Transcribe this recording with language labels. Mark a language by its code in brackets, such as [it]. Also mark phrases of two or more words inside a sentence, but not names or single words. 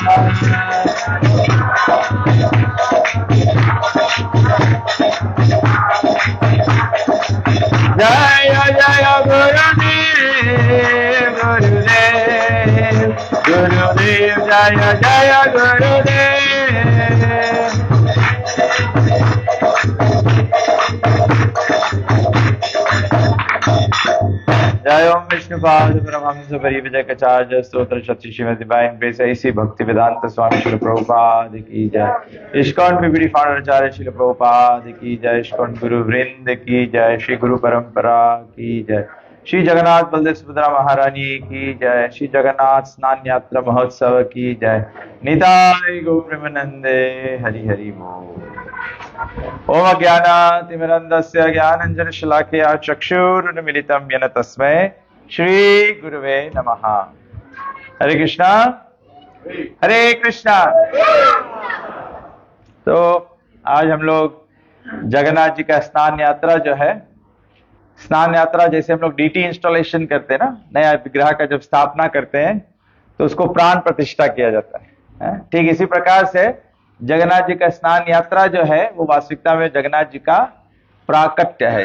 [hi] जय जय गुरुदेव गुरुदेव गुरुदेव। जय जय गुरुदेव। जय ओम विष्णुपाद परमहंस परिव्राजकाचार्य स्तोत्र शक्ति श्रीमद् [en] divine grace [hi] ऐसी भक्ति वेदांत स्वामी श्रील प्रभुपाद की जय। इस्कॉन पीपीडी फाउंडर आचार्य श्रील प्रभुपाद की जय। इस्कॉन गुरु वृंद की जय। श्री गुरु परंपरा की जय। श्री जगन्नाथ बलदेव सुभद्रा महारानी की जय। श्री जगन्नाथ स्नान यात्रा महोत्सव की जय। निताय गौ प्रेमानंदे हरि हरि बोल। [sa] ओम अज्ञानातिमिरन्धस्य ज्ञानाञ्जनशलाकया चक्षुरुन्मीलितं येन तस्मै श्री गुरुवे नमः। [hi] हरे कृष्णा हरे कृष्णा। तो आज हम लोग जगन्नाथ जी का स्नान यात्रा जो है, स्नान यात्रा जैसे हम लोग [en] deity installation [hi] करते हैं ना, नया विग्रह का जब स्थापना करते हैं तो उसको प्राण प्रतिष्ठा किया जाता है। ठीक इसी प्रकार से जगन्नाथ जी का स्नान यात्रा जो है वो वास्तविकता में जगन्नाथ जी का प्राकट्य है।